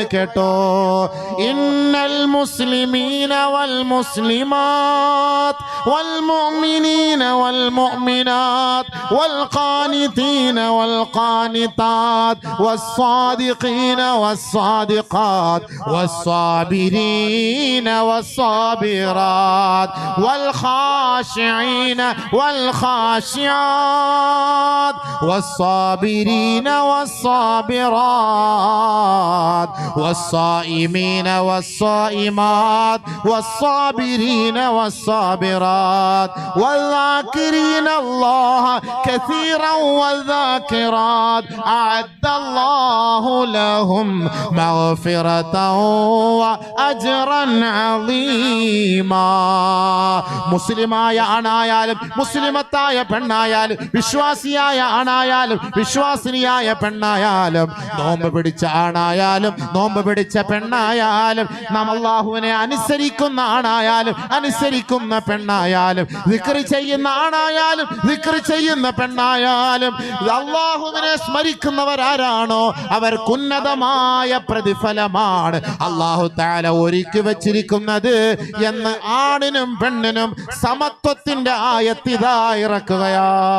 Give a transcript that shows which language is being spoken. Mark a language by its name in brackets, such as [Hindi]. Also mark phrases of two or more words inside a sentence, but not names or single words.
[Arabic] കേട്ടോ, إن المسلمين والمسلمات والمؤمنين والمؤمنات والقانتين والقانتات والصادقين والصادقات والصابرين والصابرات والخاشعين والخاشعات والصابرين والصابرات والصائمين والصائمات والصابرين والصابرات والذاكرين الله كثيرا والذاكرات أعد الله لهم مغفرة وأجرا عظيما. [Malayalam] മുസ്ലിമായ ആണായാലും മുസ്ലിമത്തായ പെണ്ണായാലും വിശ്വാസിയായ ആണായാലും വിശ്വാസിനിയായ പെണ്ണായാലും നോമ്പ് പിടിച്ച ആണായാലും നോമ്പ് പിടിച്ച പെണ്ണായാലും നാം അല്ലാഹുവിനെ അനുസരിക്കുന്ന ആണായാലും അനുസരിക്കുന്ന പെണ്ണായാലും ദിക്ർ ചെയ്യുന്ന ആണായാലും ദിക്ർ ചെയ്യുന്ന പെണ്ണായാലും അല്ലാഹുവിനെ സ്മരിക്കുന്നവരാരാണോ അവർക്ക് ഉന്നതമായ പ്രതിഫലമാണ് [Arabic] الله تعالى [Malayalam] ഒരുക്കി വച്ചിരിക്കുന്നത് എന്ന് ആണിനും പെണ്ണിനും സമത്വത്തിന്റെ ആയത്ത് ഇതാ ഇറക്കുകയാണ്.